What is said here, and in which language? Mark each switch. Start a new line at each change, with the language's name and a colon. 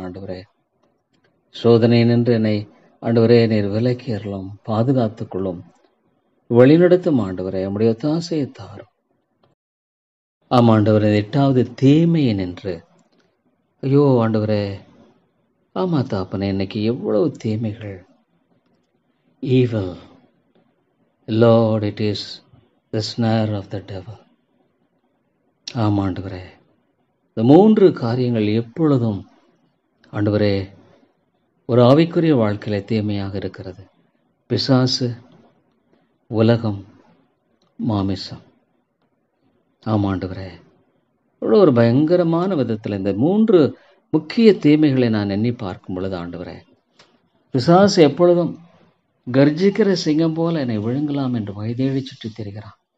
Tamil: ஆண்டவரே, சோதனை நின்று என்னை ஆண்டவரே நீர் விலக்கி அருளும், பாதுகாத்துக் கொள்ளும், வழிநடத்தும் ஆண்டவரே. நம்முடைய ஒத்தாசையை தாரும். ஆம் ஆண்டவரே, 8வது தீமையை நின்று. ஐயோ ஆண்டவரே, ஆமா தாப்பனே, இன்னைக்கு எவ்வளவு தீமைகள்.
English: evil, Lord, it is the snare of the devil.
Tamil: ஆம் ஆண்டவரே, இந்த 3 காரியங்கள் எப்பொழுதும் ஆண்டவரே ஒரு ஆவிக்குரிய வாழ்க்கையில தீமையாக இருக்கிறது. பிசாசு, உலகம், மாமிசம். ஆம் ஆண்டவரே, இவ்வளோ ஒரு பயங்கரமான விதத்தில் இந்த 3 முக்கிய தீமைகளை நான் எண்ணி பார்க்கும் பொழுது ஆண்டவரே, பிசாசு எப்பொழுதும் கர்ஜிக்கிற சிங்கம் போல என்னை விழுங்கலாம் என்று வயதேடி சுற்றி திரிகிறான்.